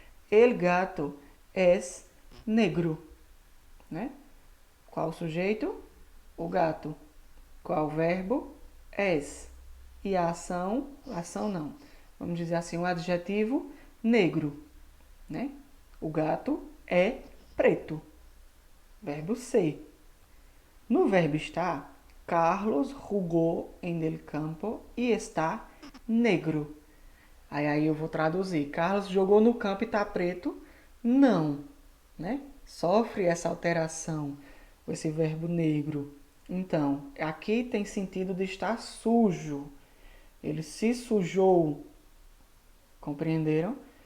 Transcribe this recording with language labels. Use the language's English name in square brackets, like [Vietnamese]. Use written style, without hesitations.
[Spanish] El gato es negro, [Portuguese] né? Qual o sujeito? O gato. Qual o verbo? Es. E a ação não. Vamos dizer assim, o adjetivo negro, né? O gato é preto. Verbo ser. No verbo estar, [Spanish] Carlos jugó en el campo e está negro. [Portuguese] Aí eu vou traduzir. Carlos jogou no campo e está preto? Não, né? Sofre essa alteração, esse verbo negro. Então, aqui tem sentido de estar sujo. Ele se sujou. Compreenderam?